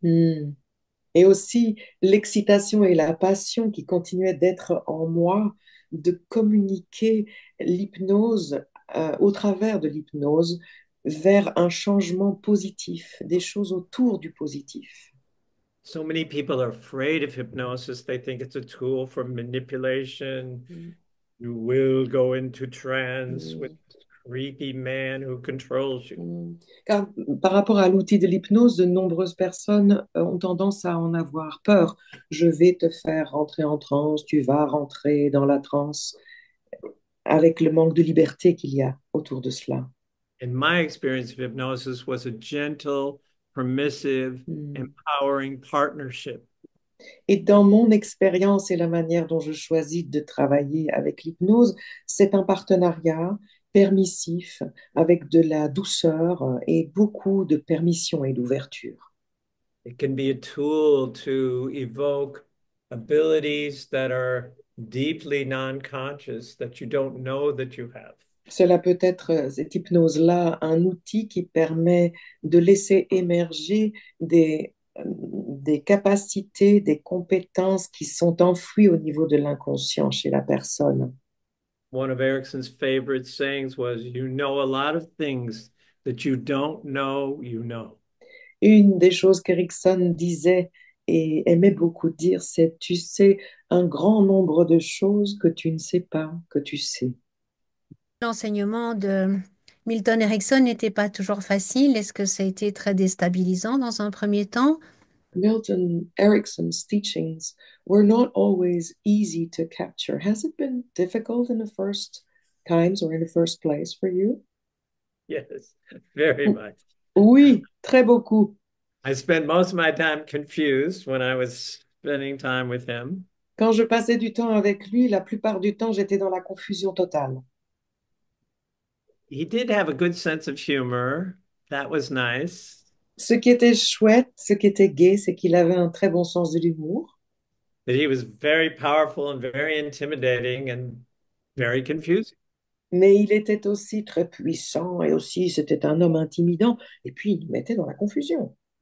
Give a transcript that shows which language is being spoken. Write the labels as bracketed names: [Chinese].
[French] Mm. Et aussi l'excitation et la passion qui continuaient d'être en moi, de communiquer l'hypnose au travers de l'hypnose vers un changement positif, des choses autour du positif. [English] So many people are afraid of hypnosis. They think it's a tool for manipulation. Mm. You will go into trance with Mm. this creepy man who controls you. [French] Car par rapport à l'outil de l'hypnose, de nombreuses personnes ont tendance à en avoir peur. Je vais te faire rentrer en transe, tu vas rentrer dans la transe, avec le manque de liberté qu'il y a autour de cela. [English] And my experience of hypnosis was a gentle, permissive, Mm. empowering partnership. [French] Et dans mon expérience et la manière dont je choisis de travailler avec l'hypnose, c'est un partenariat permissif avec de la douceur et beaucoup de permission et d'ouverture. [English] It can be a tool to evoke abilities that are deeply non-conscious that you don't know that you have. [French] Cela peut être, cette hypnose-là, un outil qui permet de laisser émerger des capacités, des compétences qui sont enfouies au niveau de l'inconscient chez la personne. [English] One of Erickson's favorite sayings was, you know a lot of things that you don't know you know. [French] Une des choses qu'Erickson disait et aimait beaucoup dire, c'est, tu sais, un grand nombre de choses que tu ne sais pas que tu sais. L'enseignement de Milton Erickson n'était pas toujours facile. Est-ce que ça a été très déstabilisant dans un premier temps? [English] Milton Erickson's teachings were not always easy to capture. Has it been difficult in the first times or in the first place for you? Yes, very much. [French] Oui, très beaucoup. [English] I spent most of my time confused when I was spending time with him. [French] Quand je passais du temps avec lui, la plupart du temps, j'étais dans la confusion totale. [English] He did have a good sense of humor. That was nice. [French] Ce qui était chouette, ce qui était gai, c'est qu'il avait un très bon sens de l'humour, [English] That he was very powerful and very intimidating and very confusing. [French] mais il était aussi très puissant et aussi c'était un homme intimidant. Et puis, il nous mettait dans la confusion.